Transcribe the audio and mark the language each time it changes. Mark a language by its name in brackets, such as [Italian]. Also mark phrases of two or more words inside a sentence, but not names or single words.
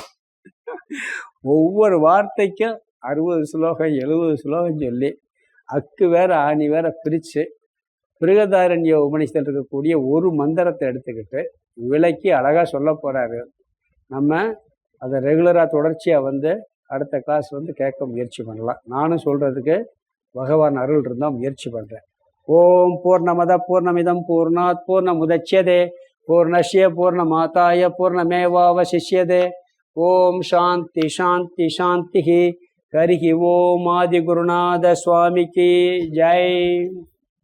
[Tamil] ஒவ்வொரு வார்த்தைக்கும் 60 ஸ்லோகம் 70 ஸ்லோகம் சொல்லி அக்கு வேற ஆணி வேற பிரித்து பிருகதாரண்ய உபனிஷத்தில் இருக்கக்கூடிய ஒரு மந்திரத்தை எடுத்துக்கிட்டு விளக்கி அழகாக சொல்ல போகிறாரு. நம்ம அதை ரெகுலராக தொடர்ச்சியாக அடுத்த கிளாஸ் கேட்க முயற்சி பண்ணலாம். நானும் சொல்கிறதுக்கு பகவான் அருள் இருந்தால் முயற்சி பண்ணுறேன். [Sanskrit] ॐ पूर्णमदः पूर्णमिदं पूर्णात् पूर्णमुदच्यते पूर्णस्य पूर्णमादाय पूर्णमेवावशिष्यते. ॐ शान्तिः शान्तिः शान्तिः. हरिः ॐ [Tamil] ஆதி குருநாத சுவாமிக்கு ஜெய்.